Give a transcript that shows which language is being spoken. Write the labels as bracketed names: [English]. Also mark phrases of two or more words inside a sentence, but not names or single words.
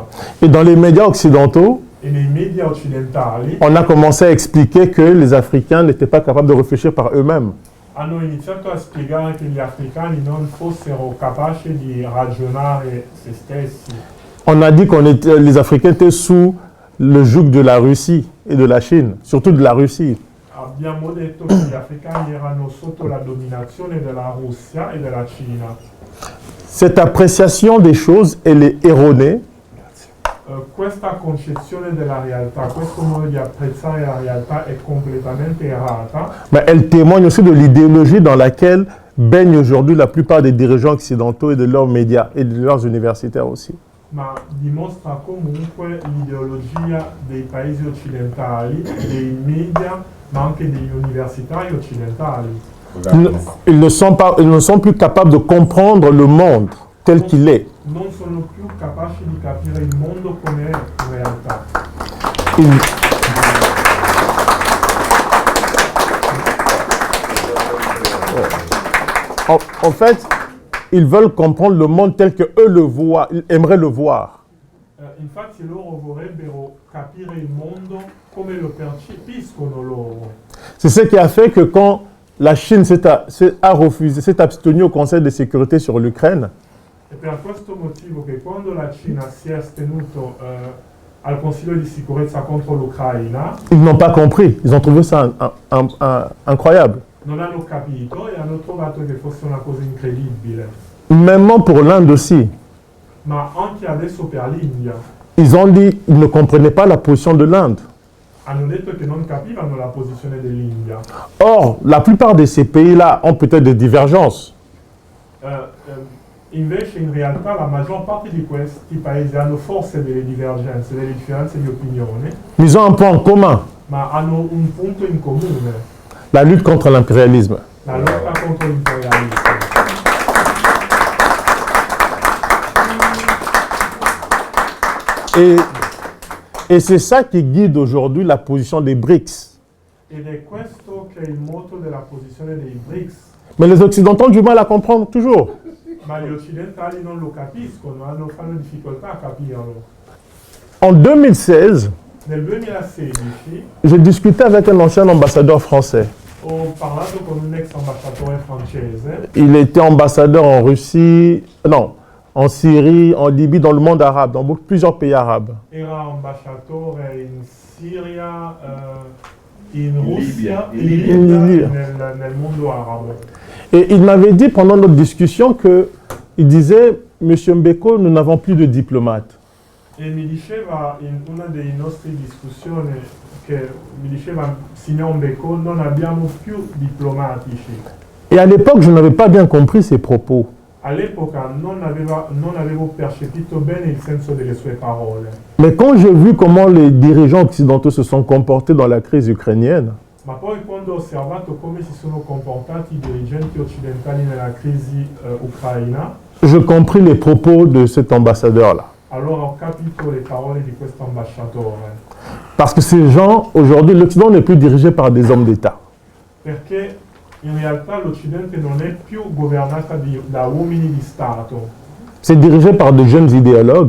[French] Et dans les médias occidentaux, [Italian] E nei media occidentali [French] on a commencé à expliquer que les Africains n'étaient pas capables de réfléchir par eux-mêmes. [Italian] hanno iniziato a spiegare che gli africani non fossero capaci di ragionare se stessi. [French] On a dit que les Africains étaient sous le joug de la Russie et de la Chine, surtout de la Russie. [Italian] Abbiamo detto che gli africani erano sotto la dominazione della Russia e della Cina. [French] Cette appréciation des choses, elle est erronée. [Italian] Questa concezione della realtà, questo modo di apprezzare la realtà è completamente errata, [French] Mais elle témoigne aussi de l'idéologie dans laquelle baignent aujourd'hui la plupart des dirigeants occidentaux et de leurs médias et de leurs universitaires aussi. [Italian] ma dimostra comunque l'ideologia dei paesi occidentali, dei media, ma anche degli universitari occidentali. [French] Ils ne sont plus capables de comprendre le monde tel qu'il est. [Italian] Non sono più capaci di capire il mondo come è in realtà. [French] En fait, ils veulent comprendre le monde tel qu'eux le voient, ils aimeraient le voir. [Italian] Infatti loro vorrebbero capire il mondo come lo percepiscono loro. [French] C'est ce qui a fait que quand la Chine a refusé, s'est abstenue au Conseil de sécurité sur l'Ukraine, [Italian] È per questo motivo che quando la Cina si è astenuto al Consiglio di sicurezza contro l'Ucraina, [French] ils n'ont pas compris. Ils ont trouvé ça incroyable. [Italian] non hanno capito e hanno trovato che fosse una cosa incredibile. [French] Même pour l'Inde aussi. [Italian] Ma anche adesso per l'India [French] Ils ont dit qu'ils ne comprenaient pas la position de l'Inde. [Italian] hanno detto che non capivano la posizione dell'India. [French] Or, la plupart de ces pays-là ont peut-être des divergences. [Italian] Invece in realtà la maggior parte di questi paesi hanno forse delle divergenze, delle differenze di opinione, [French] Mais ils ont un point en commun, [Italian] ma hanno un punto in comune, [French] la lutte contre l'impérialisme. [Italian] la lotta contro l'imperialismo. [French] Et c'est ça qui guide aujourd'hui la position des BRICS. [Italian] Ed è questo che è il moto della posizione dei BRICS. [French] Mais les Occidentaux ont du mal à comprendre toujours. [Italian] Ma gli occidentali non lo capiscono, fanno difficoltà a capirlo. [French] En 2016, [Italian] Nel 2016 [French] j'ai discuté avec un ancien ambassadeur français. [Italian] ho parlato con un ex ambasciatore francese, [French] Il était ambassadeur en Russie, non, en Syrie, en Libye, dans le monde arabe, dans plusieurs pays arabes. [Italian] era ambasciatore in Siria, in Russia, in Libia, Libia. nel mondo arabo. [French] Et il m'avait dit pendant notre discussion il disait, Monsieur Mbeko, nous n'avons plus de diplomates. [Italian] E mi diceva in una delle nostre discussioni che mi diceva, signor Mbeko, non abbiamo più diplomatici. [French] Et à l'époque, je n'avais pas bien compris ses propos. [Italian] All'epoca non avevo percepito bene il senso delle sue parole, [French] Mais quand j'ai vu comment les dirigeants occidentaux se sont comportés dans la crise ukrainienne, [Italian] ma poi quando ho osservato come si sono comportati i dirigenti occidentali nella crisi ucraina, [French] je compris les propos de cet ambassadeur-là. [Italian] allora ho capito le parole di questo ambasciatore. [French] Parce que ces gens, aujourd'hui, l'Occident n'est plus dirigé par des hommes d'État. [Italian] Perché in realtà l'Occidente non è più governata da uomini di Stato, [French] C'est dirigé par de jeunes idéologues